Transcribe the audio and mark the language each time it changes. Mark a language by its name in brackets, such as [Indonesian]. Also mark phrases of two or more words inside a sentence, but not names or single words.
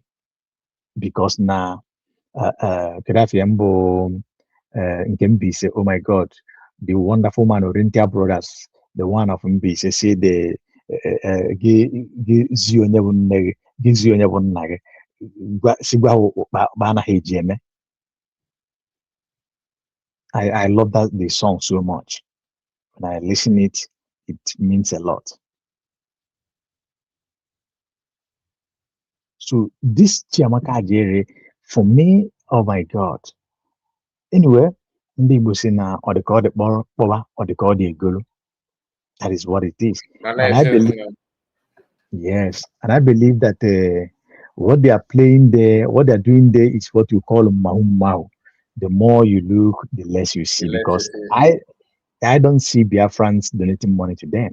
[English] Because now, Nkembi say, oh my God, the wonderful man Oriental brothers, the one of Mbi say the I love the song so much. When I listen it means a lot. So this Chiamaka Ajere, for me, oh my God. Anyway, [Igbo] ndị Igbo si na ọ dị ka ọ dị kpọwa ọ dị ka ọ dị egolu. [English] That is what it is. And I believe, yes, and I believe that what they are playing there, what they are doing there is what you call mahu. The more you look, the less you see. Because I don't see Biafrans donating money to them.